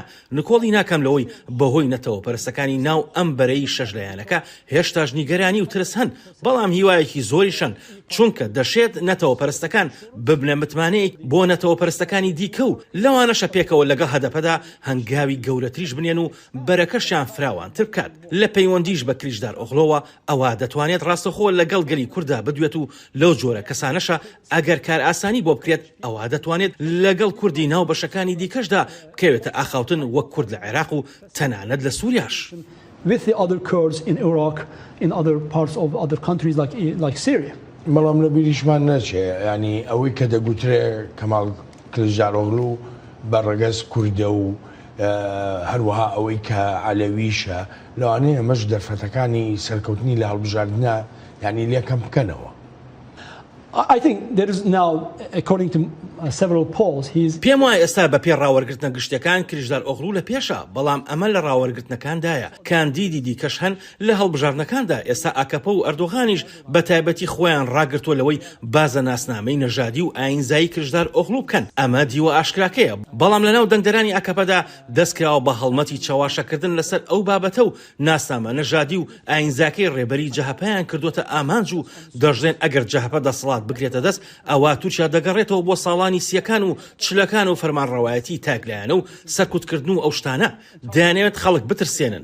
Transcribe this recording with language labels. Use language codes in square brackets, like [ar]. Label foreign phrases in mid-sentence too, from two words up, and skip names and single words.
[ckb] نکۆڵی ناکەم لەوەی بەهۆی نەتەوە پەرستەکانی ناو ئەم بەرەی شەژلەیانەکە هێشتاش نیگەرانی و ترس هەن بەڵام هیوایەکی زۆریشن چونکە دەشێت نەتەوە پەرستەکان ببنە متمانەیەک بۆ نەتەوە پەرستەکانی دیکە و لەوانەشە پێکەوە لەگەڵ هەدەپەدا هەنگاوی گەورەتریش بنێن و بەرەکەشیان فراوانتر بکات. لە پەیوەندیش بە کلیژدار ئۆغڵۆوە ئەوە دەتوانێت ڕاستەخۆ لەگەڵ گەلی کووردا بدوێت و لەو جۆرە کەسانەشە ئەگەر کار ئاسانی بۆ بکرێت ئەوە دەتوانێت لەگەڵ کوردی ناو بەشەکانی دیکەشدا بکەوێتە ئاخاوتن وەک کورد لە عێراق و تەنانەت لە سووریاش. [en] With the other Kurds in Iraq, in other parts of other countries like Syria. [ckb] بەڵام لە بیریشمان نەچێ ینی ئەوەی کە دەگوترێ کەماڵ کلیژدار ئۆغڵو بەڕەگەز کووردە و هەروەها ئەوەی کە عەلەویشە لەوانەیە ئەمەش دەرفەتەکانی سەرکەوتنی لە هەڵبژاردنە ینی لێکەم بکەنەوە. [en] I think there is now, according to several polls, [ckb] پێم وایە ئێستا بە پێ ڕاوەرگرتنە گشتەکان کلیژدار ئۆغڵو لە پێشە بەڵام ئەمە لە ڕاوەرگرتنەکاندایە کاندیدی دیکەش هەن لە هەڵبژاردنەکاندا ئێستا ئاکەپە و ئەردۆغانیش بە تایبەتی خۆیان ڕاگرتووە لەوەی بازە ناسنامەی نەژادی و ئاینزایی کلیژدار ئۆغڵو بکەن. ئەمە دیوە ئاشکراکەیە بەڵام لەناو دەنگدەرانی ئاکەپەدا دەستکراوە بە هەڵمەتی چاواشەکردن لەسەر ئەو بابەتە و ناسنامە نەژادی و ئاینزاکەی ڕێبەری جەهەپەیان کردوتە ئامانج و دەژڵێن ئەگەر جەهەپە دەسەڵات بگرێتە دەست ئەوە تورکیا دەگەڕێتەوە بۆ ساڵانی سیەکان و چلەکان و فەرمانڕەوایەتی تاکلایەنە و سەرکوتکردن و ئەو شتانە دەیانەوێت خەڵک بترسێنن.